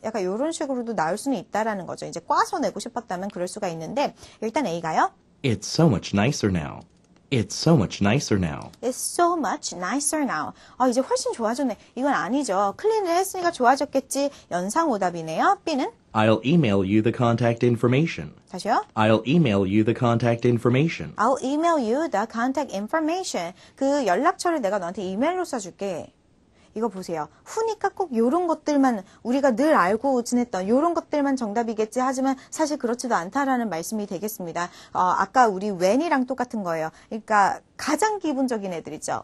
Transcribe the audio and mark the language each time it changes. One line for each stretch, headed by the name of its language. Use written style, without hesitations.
Korean: 약간 이런 식으로도 나올 수는 있다라는 거죠. 이제 꽈서 내고 싶었다면 그럴 수가 있는데 일단 A가요.
English: It's so much nicer now. It's so much nicer now. It's so much nicer now.
Korean: 이제 훨씬 좋아졌네. 이건 아니죠. 클린을 했으니까 좋아졌겠지. 연상오답이네요. B는?
English: I'll email you the contact information.
Korean: 다시요.
English: I'll email you the contact information. I'll email you the contact information.
Korean: 그 연락처를 내가 너한테 이메일로 써줄게. 이거 보세요. who니까 꼭 요런 것들만 우리가 늘 알고 지냈던 요런 것들만 정답이겠지 하지만 사실 그렇지도 않다라는 말씀이 되겠습니다. 아까 우리 when이랑 똑같은 거예요. 그러니까 가장 기본적인 애들이죠.